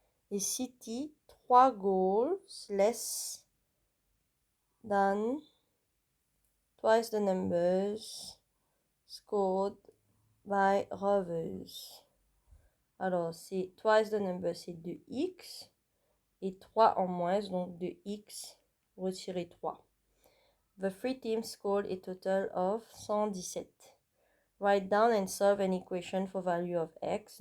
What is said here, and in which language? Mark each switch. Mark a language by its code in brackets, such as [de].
[en] Et City, 3 goals less than twice the numbers scored by Rovers. [fr] Alors, c'est [en] twice the number, [fr] c'est 2x. Et 3 en moins, donc 2x retirer 3. [en] The three teams scored a total of 117. Write down and solve an equation for value of x.